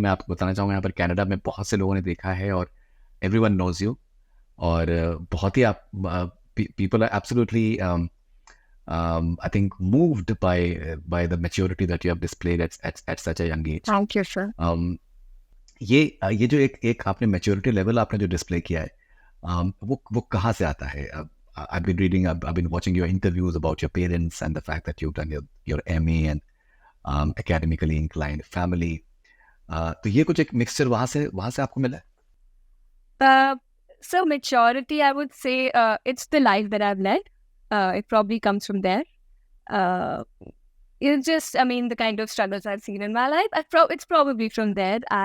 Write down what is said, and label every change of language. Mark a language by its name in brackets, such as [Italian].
[Hindi] मैं आपको बताना चाहूँगा यहाँ पर कनाडा में बहुत से लोगों ने देखा है और [English] everyone knows you [Hindi] और बहुत ही आप [English] people are absolutely I think moved by the maturity that you have displayed at such a young age. Thank you, sir. [Hindi] ये जो एक आपने maturity level आपने जो display किया है वो कहाँ से आता है? [English] I've been watching your interviews about your parents and the fact that you've done your MA and academically inclined family. [Hindi] तो ये कुछ एक mixture वहाँ से आपको मिला है? [English] So maturity, I would say it's the life that I've led. It probably comes from there. It's just, I mean, the kind of struggles I've seen in my life. It's probably from there.